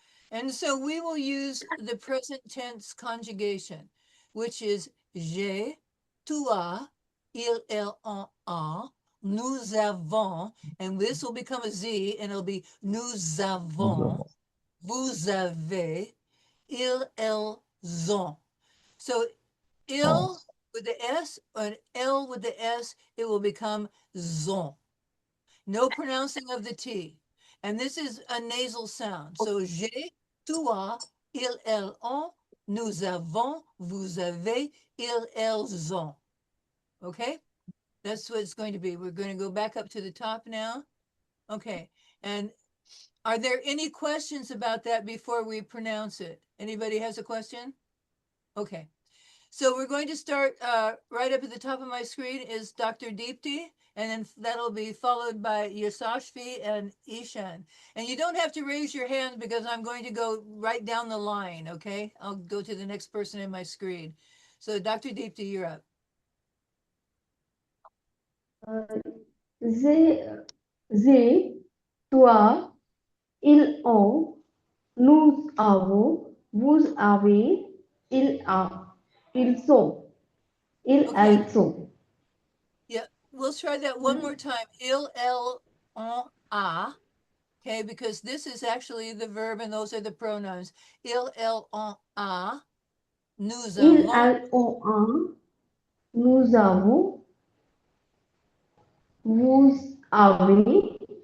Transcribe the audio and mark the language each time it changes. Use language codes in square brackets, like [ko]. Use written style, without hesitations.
[en] And so we will use the present tense conjugation, which is [fr] j'ai, tu as, il, elle, on a, nous avons, and this will become a Z and it'll be nous avons, vous avez, ils, elles ont. [en] So il with the S or L with the S, it will become zon. No pronouncing of the T. And this is a nasal sound. So [fr] j'ai, tu as, il, elles ont, nous avons, vous avez, ils, elles ont. [en] Okay? That's what it's going to be. We're going to go back up to the top now. Okay. And are there any questions about that before we pronounce it? Anybody has a question? Okay. So we're going to start right up at the top of my screen is Dr. Deepti, and then that'll be followed by Yasashvi and Ishan. And you don't have to raise your hand because I'm going to go right down the line, okay? I'll go to the next person in my screen. So Dr. Deepti, you're up. [fr] J'ai, toi, ils ont, nous avons, vous avez, ils sont, [en] Okay. [fr] elles sont. [en] Yeah, we'll try that one more time. [fr] Il, elle, on, a. [en] Okay, because this is actually the verb and those are the pronouns. [fr] Il, elle, on, a. Nous Ils, avons. elles ont un, nous avons, vous avez,